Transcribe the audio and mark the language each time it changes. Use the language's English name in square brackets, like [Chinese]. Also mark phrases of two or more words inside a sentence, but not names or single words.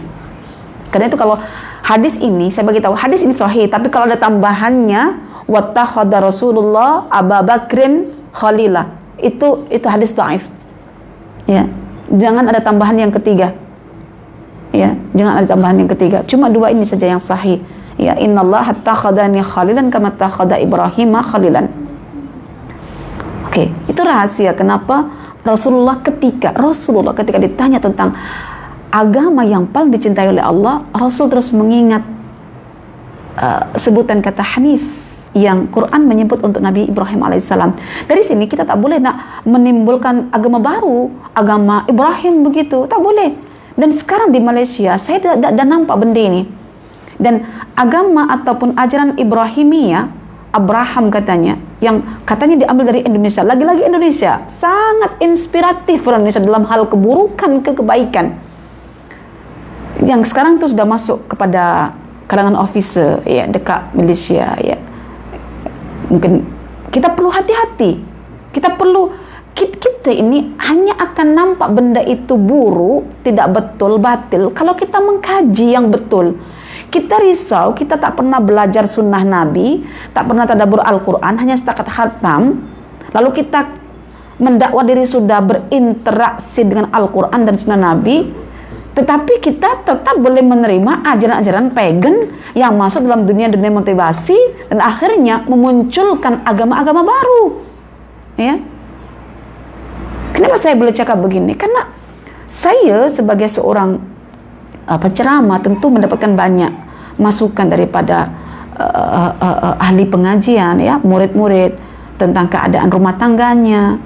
[Malay] Karena itu kalau hadis ini, saya bagi tahu hadis ini sahih, tapi kalau ada tambahannya [Arabic] واتخذ رسول الله أبو بكرٍ خليلا, [Malay] itu hadis dhaif. Ya, jangan ada tambahan yang ketiga. Ya, jangan ada tambahan yang ketiga. Cuma dua ini saja yang sahih. [Arabic] Ya, إن الله اتخذني خليلا كما اتخذ إبراهيم خليلا. [Indonesian] Oke, itu rahasia kenapa Rasulullah ketika ditanya tentang agama yang paling dicintai oleh Allah, Rasul terus mengingat sebutan kata Hanif yang Quran menyebut untuk Nabi Ibrahim alaihissalam. [Malay] Dari sini kita tak boleh nak menimbulkan agama baru, agama Ibrahim begitu, tak boleh. Dan sekarang di Malaysia saya dah nampak benda ini. Dan agama ataupun ajaran Ibrahimiyah, [Indonesian] Abraham katanya, yang katanya diambil dari Indonesia, lagi-lagi Indonesia sangat inspiratif orang Indonesia dalam hal keburukan ke kebaikan. yang sekarang tuh sudah masuk kepada kalangan officer ya, [Malay] dekat milisia ya. Mungkin kita perlu hati-hati. Kita ini hanya akan nampak benda itu buruk, tidak betul, batil kalau kita mengkaji yang betul. Kita risau, kita tak pernah belajar sunnah Nabi, tak pernah tadabbur Al-Quran, hanya setakat khatam. Lalu kita mendakwa diri sudah berinteraksi dengan Al-Quran dan sunnah Nabi, tetapi kita tetap boleh menerima ajaran-ajaran pagan yang masuk dalam dunia motivasi dan akhirnya memunculkan agama-agama baru. Ya. Kenapa saya boleh cakap begini? [Indonesian] Karena saya sebagai seorang penceramah tentu mendapatkan banyak masukan daripada ahli pengajian, ya, murid-murid tentang keadaan rumah tangganya.